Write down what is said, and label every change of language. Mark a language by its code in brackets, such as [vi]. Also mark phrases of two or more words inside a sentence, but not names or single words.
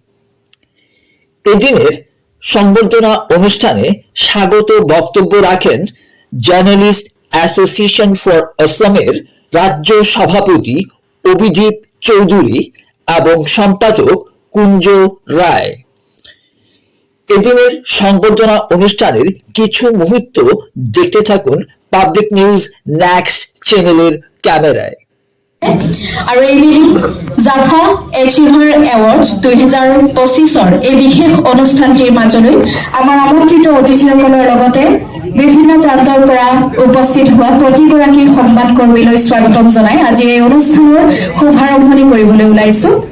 [bn] এদিনের সংবর্ধনা অনুষ্ঠানে স্বাগত বক্তব্য রাখেন জার্নালিস্ট অ্যাসোসিয়েশন ফর অসমের রাজ্য সভাপতি অভিজিৎ চৌধুরী এবং সম্পাদক কুঞ্জ রায়। এদিনের সংবর্ধনা অনুষ্ঠানের কিছু মুহূর্ত দেখতে থাকুন পাবলিক নিউজ নেক্সট চ্যানেলের ক্যামেরায়। [as] আৰু এইবেলি জাফা এচিভাৰ এৱাৰ্ডছ 2025-ৰ এই বিশেষ অনুষ্ঠানটিৰ মাজলৈ আমাৰ আমন্ত্ৰিত অতিথিসকলৰ লগতে বিভিন্ন প্ৰান্তৰ পৰা উপস্থিত হোৱা প্ৰতিগৰাকী সংবাদকৰ্মীলৈ স্বাগতম জনাই আজি এই অনুষ্ঠানৰ শুভাৰম্ভণি কৰিবলৈ ওলাইছো।